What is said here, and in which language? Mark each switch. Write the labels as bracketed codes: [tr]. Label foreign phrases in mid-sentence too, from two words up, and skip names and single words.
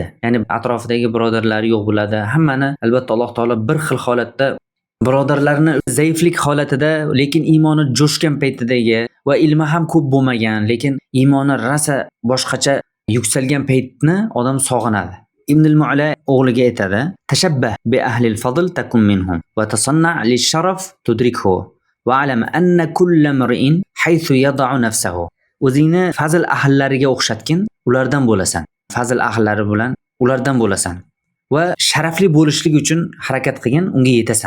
[uz] Ya'ni atrofidagi birodarlari yo'q bo'ladi. Hammani albatta Alloh taolo bir xil holatda birodarlarni zaiflik holatida, lekin iymoni jo'shgan paytidagi va ilmi ham ko'p bo'lmagan, lekin iymoni rosa boshqacha yuksalgan paytni odam sog'inadi. Ibn al-Mu'la o'g'liga aytadi: [ar] "تشبه بأهل الفضل تكن منهم وتصنع للشرف تدركه واعلم أن كل مرء حيث يدع نفسه." [uz] O'zingni fazl ahllariga o'xshatgin, ulardan bo'lasan. Fazl ahllari bilan ulardan bo'lasan. va sharafli bo'lishlik uchun harakat qilgin, unga yetasan.